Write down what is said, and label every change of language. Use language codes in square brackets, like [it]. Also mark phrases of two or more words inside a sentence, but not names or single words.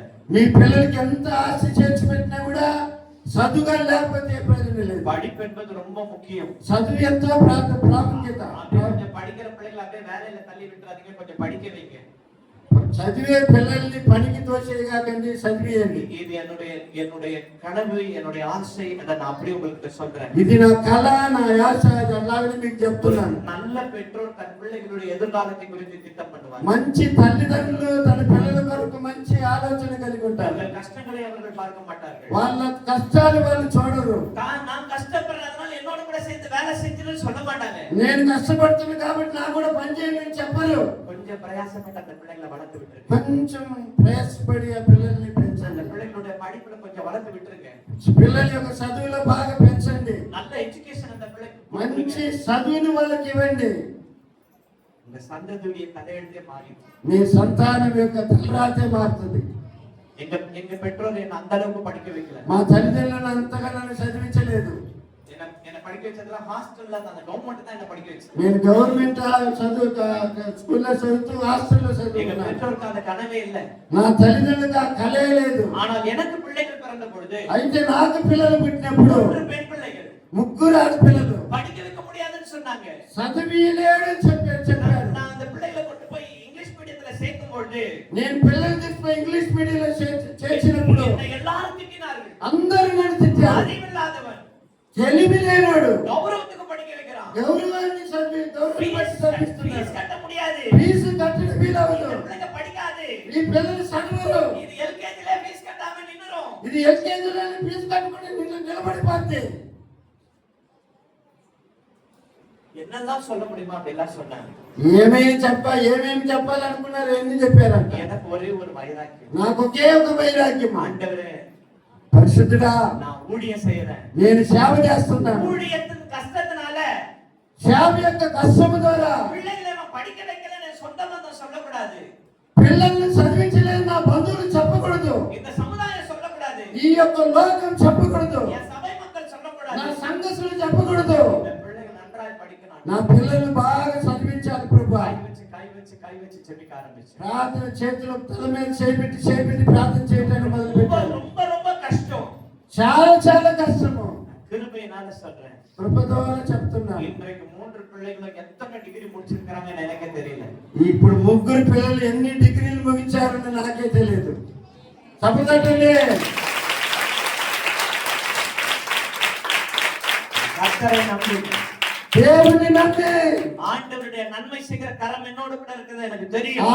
[te] మీ పిల్లలకి ఎంత ఆశ చేర్చి పెట్టినా కూడా చదువుగా లేకపోతే ప్రయోజనం లేదు. [ta] படிப்பு என்பது ரொம்ப முக்கியம். [te] చదువు ఎంతో ప్రాముఖ్యత. [ta] கொஞ்சம் படிக்கிற பிள்ளைகளை அப்படியே வேலையில தள்ளி விட்டுறாதீங்க, கொஞ்சம் படிக்க வைங்க. [te] చదివే పిల్లల్ని పనికి తోసేయకండి, చదివేయండి. [ta] இது என்னுடைய கனவு, என்னுடைய ஆசை, அதை நான் அப்படியே உங்களுக்கு சொல்றேன். [te] ఇది నా కళ, నా ఆశ, అలాగే మీకు చెప్తున్నాను. [ta] நல்ல பெற்றோர் தன் பிள்ளைகளுடைய எதிர்காலத்தை குறித்து திட்டம் பண்ணுவார். [te] మంచి తల్లిదండ్రులు తన పిల్లల కొరకు మంచి ఆలోచన కలిగి ఉంటారు. [ta] அவர்கள் கஷ்டங்களை அவர்கள் பார்க்க மாட்டார்கள். [te] వాళ్ళ కష్టాలు వాళ్ళు చూడరు. [ta] நான் கஷ்டப்படுறதுனால என்னோட கூட சேர்ந்து வேலை செஞ்சுன்னு சொல்ல மாட்டாங்க. [te] నేను కష్టపడుతున్నాను కాబట్టి నాకు కూడా పని చేయమని చెప్పరు. [ta] கொஞ்சம் பிரயாசப்பட்டு அந்த பிள்ளைகளை வளர்த்து விட்டுருங்க. [te] కొంచెం ప్రయాసపడి ఆ పిల్లల్ని [ta] அந்த [te] పెంచండి. [ta] பிள்ளைகளுடைய படிப்புல கொஞ்சம் வளர்த்து விட்டுருங்க. [te] పిల్లల యొక్క చదువులో బాగా పెంచండి. [ta] நல்ல எஜுகேஷன் அந்த பிள்ளைக்கு [te] మంచి చదువుని వాళ్ళకి ఇవ్వండి. [ta] இந்த சந்ததியுடைய தலையெழுத்தே மாறி. [te] మీ సంతానం యొక్క తలరాతే మారుతుంది. [ta] எங்க பெற்றோர் என்ன அந்த அளவுக்கு படிக்க வைக்கல. [te] మా తల్లిదండ్రులను అంతగా నన్ను చదివించలేదు. [ta] என்ன படிக்க வச்சதுல ஹாஸ்டல்ல அந்த கவர்மெண்ட் தான் என்ன படிக்க வச்சது. [te] నేను గవర్నమెంట్ చదువు స్కూల్లో చదువుతూ హాస్టల్లో [ta] எங்க [te] చదువుకున్నాను. [ta] பெற்றோருக்கு அந்த கனவே இல்ல. [te] నా తల్లిదండ్రులకు ఆ కలే లేదు. [ta] ஆனால் எனக்கு பிள்ளைகள் பிறந்த பொழுது [te] అయితే నాకు పిల్లలు పుట్టినప్పుడు [ta] 3 பெண் பிள்ளைகள் [te] 3 ఆడపిల్లలు [ta] படிக்க வைக்க முடியாதுன்னு சொன்னாங்க. [te] చదివిలేడు చెప్పారు. [ta] நான் அந்த பிள்ளைகளை கொண்டு போய் [en] English medium [ta] சேர்க்கும் பொழுது [te] నేను పిల్లలు తీసుకుని [en] English medium [te] చేర్చినప్పుడు [ta] என்னை எல்லாரும் திட்டினார்கள். [te] అందరూ నన్ను తిట్టారు. [ta] அறிவில்லாதவன், [te] తెలివి లేనాడు, [ta] கௌரவத்துக்கு படிக்க வைக்கிறான், [te] గౌరవాన్ని చదివిస్తున్నాడు. [ta] ஃபீஸ் கட்ட முடியாது, [te] ఫీజు కట్టడం వీలవదు. [ta] இந்த பிள்ளைங்க படிக்காது. [te] ఈ పిల్లలు చదవరు. [ta] இது எல்கேஜில ஃபீஸ் கட்டாம நின்னுரும். [te] ఇది ఎల్కేజీలో ఫీజు కట్టుకుని నిలబడిపోద్ది. [ta] என்னெல்லாம் சொல்ல முடியுமா அப்படிலாம் சொன்னாங்க. [te] ఏమేమి చెప్పాలనుకున్నారు, ఎన్ని చెప్పారంట. [ta] எனக்கு ஒரே ஒரு வைராக்கியம். [te] నాకు ఒకే ఒక వైరాగ్యం. [ta] ஆண்டவரே, [te] పరిశుద్ధుడా, [ta] நான் ஊழியம் செய்யறேன். [te] నేను సేవ చేస్తున్నాను. [ta] ஊழியத்தின் கஷ்டத்தினால, [te] సేవ యొక్క కష్టము ద్వారా [ta] பிள்ளைகளை நான் படிக்க வைக்கலன்னு சொந்த பந்தம் சொல்லக்கூடாது. [te] పిల్లల్ని చదివించలేదు నా బంధువులు చెప్పకూడదు. [ta] இந்த சமுதாயம் சொல்லக்கூடாது. [te] ఈ యొక్క లోకం చెప్పకూడదు. [ta] என் சபை மக்கள் சொல்லக்கூடாது. [te] నా సంఘస్థులు చెప్పకూడదు. [ta] இந்த பிள்ளைகள் நன்றாய் படிக்கணும். [te] నా పిల్లల్ని బాగా చదివించాలి ప్రభా. [ta] கை வச்சு ஜெபிக்க ஆரம்பிச்சேன். [te] ప్రార్థన చేతిలో తల మీద చేపెట్టి ప్రార్థన చేయడానికి మొదలు పెట్టాను. [ta] ரொம்ப ரொம்ப కష్టం. [te] చాలా కష్టము. [ta] கிருபையினால சொல்றேன். [te] కృప ద్వారా చెప్తున్నాను. [ta] இன்றைக்கு 3 பிள்ளைகளுக்கு எத்தனை டிகிரி முடிச்சிருக்காங்கன்னு எனக்கே தெரியல. [te] ఇప్పుడు 3 పిల్లలు ఎన్ని డిగ్రీలు ముగించారని నాకే తెలియదు. తప్పదండి. [ta] கர்த்தரை நம்பி, [te] దేవుని నమ్మి, [ta] ஆண்டவருடைய நன்மை செய்கிற கரம் என்னோடு கூட இருக்குது எனக்கு தெரியும்.